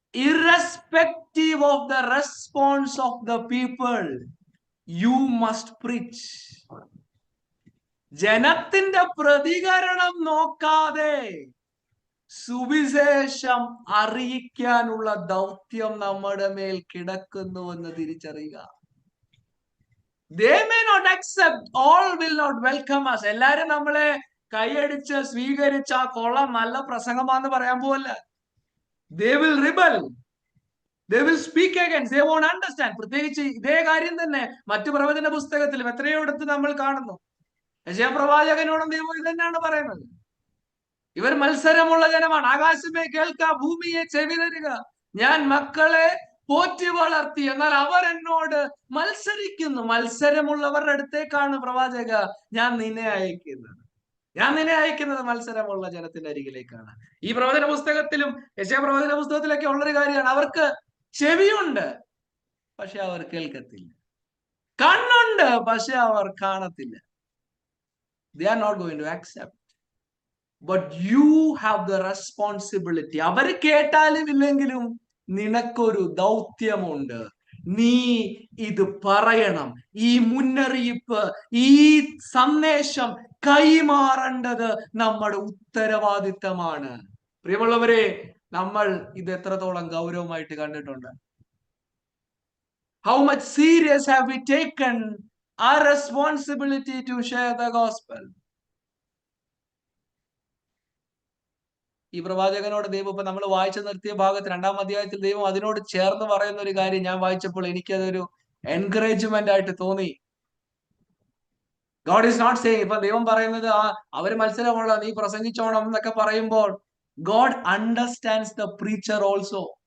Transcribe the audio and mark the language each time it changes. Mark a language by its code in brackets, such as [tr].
[en] Irrespective of the response of the people, you must preach. [ml] ജനത്തിന്റെ പ്രതികരണം നോക്കാതെ സുവിശേഷം അറിയിക്കാനുള്ള ദൗത്യം നമ്മുടെ മേൽ കിടക്കുന്നുവെന്ന് തിരിച്ചറിയുക. [en] They may not accept, all will not welcome us. [ml] എല്ലാരും നമ്മളെ കൈയടിച്ച് സ്വീകരിച്ച കൊള്ളാം, നല്ല പ്രസംഗമാന്ന് പറയാൻ പോവല്ല. [en] They will rebel. They will speak against. They won't understand. [ml] പ്രത്യേകിച്ച് ഇതേ കാര്യം തന്നെ മറ്റു പ്രവചന പുസ്തകത്തിലും എത്രയോടത്ത് നമ്മൾ കാണുന്നു. യെശയ്യാ പ്രവാചകനോടും ദൈവം ഇത് തന്നെയാണ് പറയുന്നത്. ഇവർ മത്സരമുള്ള ജനമാണ്. ആകാശമേ കേൾക്ക, ഭൂമിയെ ചെവി തരിക, ഞാൻ മക്കളെ പോറ്റി വളർത്തി. എന്നാൽ അവർ എന്നോട് മത്സരിക്കുന്നു. മത്സരമുള്ളവരുടെ അടുത്തേക്കാണ് പ്രവാചക ഞാൻ നിന്നെ അയക്കുന്നത്. ഞാൻ നിന്നെ അയക്കുന്നത് മത്സരമുള്ള ജനത്തിന്റെ അരികിലേക്കാണ്. ഈ പ്രവചന പുസ്തകത്തിലും യെശയ്യാ പ്രവചന പുസ്തകത്തിലൊക്കെ ഉള്ളൊരു കാര്യമാണ്. അവർക്ക് ചെവിയുണ്ട്, പക്ഷെ അവർ കേൾക്കത്തില്ല. കണ്ണുണ്ട്, പക്ഷെ അവർ കാണത്തില്ല. [en] They are not going to accept. But you have the responsibility. [ml] അവര് കേട്ടാലും ഇല്ലെങ്കിലും നിനക്കൊരു ദൗത്യമുണ്ട്. നീ ഇത് പറയണം. ഈ മുന്നറിയിപ്പ്, ഈ സന്ദേശം കൈമാറേണ്ടത് നമ്മുടെ ഉത്തരവാദിത്തമാണ്. പ്രിയമുള്ളവരെ, നമ്മൾ ഇത് എത്രത്തോളം ഗൗരവമായിട്ട് കണ്ടിട്ടുണ്ട്? [en] How much serious have we taken our responsibility to share the gospel? [ml] ഈ പ്രവാചകനോട് ദൈവം, ഇപ്പൊ നമ്മൾ വായിച്ചു നിർത്തിയ ഭാഗത്ത് 2-ാം അധ്യായത്തിൽ ദൈവം അതിനോട് ചേർന്ന് പറയുന്ന ഒരു കാര്യം ഞാൻ വായിച്ചപ്പോൾ എനിക്കതൊരു എൻകറേജ്മെന്റ് ആയിട്ട് തോന്നി. [en] God is not saying, [ml] ഇപ്പൊ ദൈവം പറയുന്നത് അവര് മത്സരമുള്ള, നീ പ്രസംഗിച്ചോണം എന്നൊക്കെ പറയുമ്പോൾ [en] God understands the preacher also.